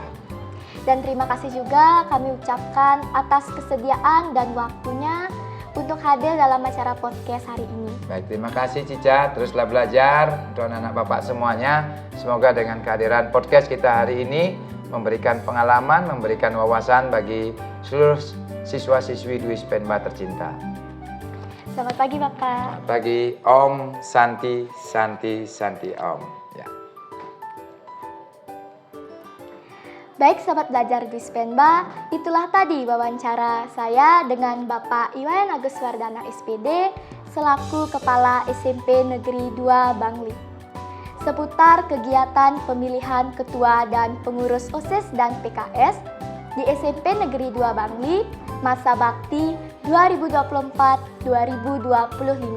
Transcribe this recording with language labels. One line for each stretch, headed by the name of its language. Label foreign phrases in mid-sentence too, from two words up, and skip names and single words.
Indonesian: Dan terima kasih juga kami ucapkan atas kesediaan dan waktunya untuk hadir dalam acara podcast hari ini. Baik, terima kasih Cica. Teruslah belajar untuk anak-anak Bapak semuanya. Semoga dengan kehadiran podcast kita hari ini memberikan pengalaman, memberikan wawasan bagi seluruh siswa-siswi Dwi Spenba tercinta. Selamat pagi Bapak. Selamat pagi
Sanskrit: Om, Santi, Santi, Santi Om.
Indonesian: Ya. Baik Sobat Belajar Dwi Spenba, itulah tadi wawancara saya dengan Bapak Iwayan Agus Wardana SPD selaku Kepala SMP Negeri 2 Bangli. Seputar kegiatan pemilihan ketua dan pengurus OSIS dan PKS di SMP Negeri 2 Bangli masa bakti 2024-2025.